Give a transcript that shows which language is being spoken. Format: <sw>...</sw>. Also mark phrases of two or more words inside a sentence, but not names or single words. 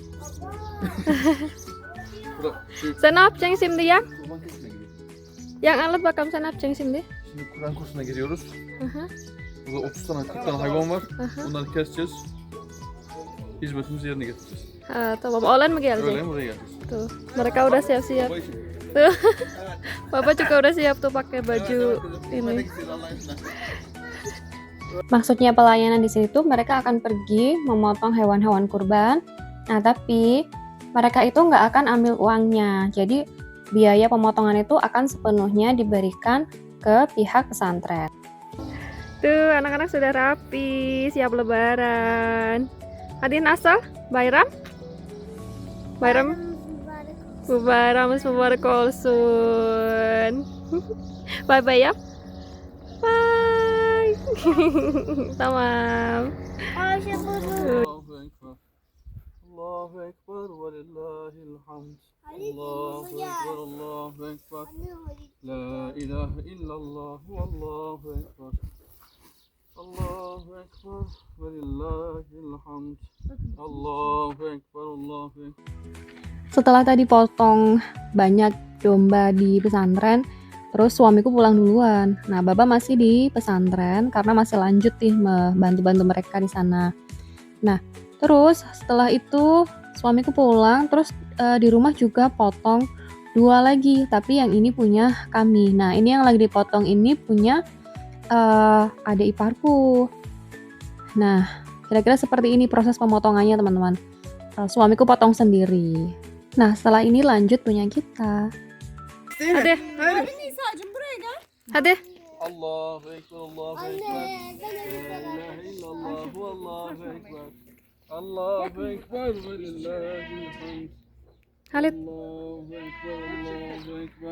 <tr>Sen ne yapacaksın şimdi ya? Kurban kursuna gidiyoruz. Yang anlat bakalım sen ne yapacaksın şimdi? Şimdi Kur'an kursuna gidiyoruz. Aha, Burada 30 tane 40 tane hayvan var. aha. Bunları keseceğiz. Hizmetimizi yerine getireceğiz. Ha, tamam. Olan mı gelecek? Öyle buraya geleceğiz.</tr> <id>Tuh, mereka udah siap-siap.</id> <tr>Baba için.</tr> <id>Tuh, Bapak juga udah siap tuh pakai baju ini. Maksudnya pelayanan di sini tuh mereka akan pergi memotong hewan-hewan kurban. Nah, tapi mereka itu nggak akan ambil uangnya. Jadi biaya pemotongan itu akan sepenuhnya diberikan ke pihak pesantren. Tuh, anak-anak sudah rapi, siap lebaran. Hadirin asal,</id> <tr>Bayram? Bayram Mubarak olsun.</tr> <en>Bye-bye ya. Bye.</en> <tr>Tamam.</tr> <ar>الله أكبر. الله أكبر ولله الحمد. الله أكبر، الله أكبر. لا إله إلا الله الله أكبر. الله أكبر ولله الحمد. الله أكبر، الله أكبر.</ar> <id>Setelah tadi potong banyak domba di pesantren, terus suamiku pulang duluan. Nah, Baba masih di pesantren karena masih lanjut nih membantu-bantu mereka di sana. Nah, terus setelah itu suamiku pulang, terus di rumah juga potong 2 lagi, tapi yang ini punya kami. Nah, ini yang lagi dipotong ini punya adik iparku. Nah, kira-kira seperti ini proses pemotongannya, teman-teman. Suamiku potong sendiri. Nah, setelah ini lanjut punya kita.</id> <tr>Hadi. Hadi Nisa'cığım buraya gel. Hadi.</tr> <ar>الله أكبر، الله أكبر. لا إله إلا الله الله أكبر. الله أكبر ولله الحمد. Halid, الله أكبر، الله أكبر.</ar>